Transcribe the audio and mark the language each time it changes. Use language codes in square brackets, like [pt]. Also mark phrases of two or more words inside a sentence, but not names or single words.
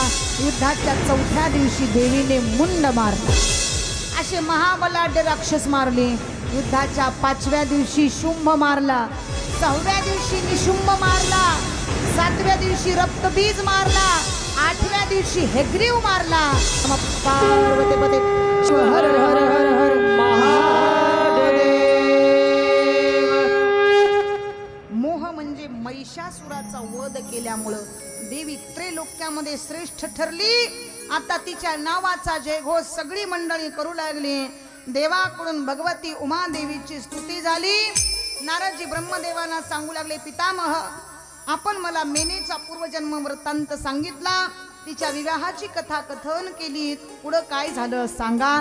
[mr] युद्धाच्या चौथ्या दिवशी देवीने मुंड मारला। असे महाबलाढ्य राक्षस मारले। युद्धाच्या पाचव्या दिवशी शुंभ मारला, सहाव्या दिवशी निशुंभ मारला, सातव्या दिवशी रक्तबीज मारला 8व्या दिवशी हेग्रीव मारला. [sa] नमः पार्वती पते शिव हर हर हर हर महादेव. [mr] मोह म्हणजे महिषासुराचा वध केल्यामुळं देवी त्रैलोक्यामध्ये श्रेष्ठ ठरली. आता तिच्या नावाचा जयघोष सगळी मंडळी करू लागली. देवाकडून भगवती उमादेवीची स्तुती झाली. नारदजी ब्रह्मदेवांना सांगू लागले, पितामह आपण मला मेनेचा पूर्वजन्म वृत्तांत सांगितला, तिच्या विवाहाची कथा कथन केली, पुढं काय झालं सांगा.